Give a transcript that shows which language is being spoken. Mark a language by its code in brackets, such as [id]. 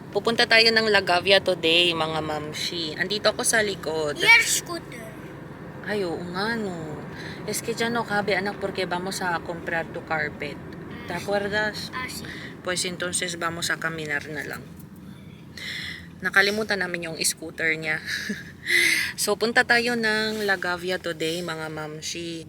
[tl] Pupunta tayo ng Lagavia today, mga mamshi. Andito ako sa likod. [en] Your scooter. [tl] Ay, oo nga, no. [es] Es que ya no cabe, anak, porque vamos a comprar tu carpet. ¿Te acuerdas? Ah, sí. Pues entonces vamos a caminar [tl] na lang. Nakalimutan namin yung scooter niya. So, punta tayo ng Lagavia today, mga mamshi.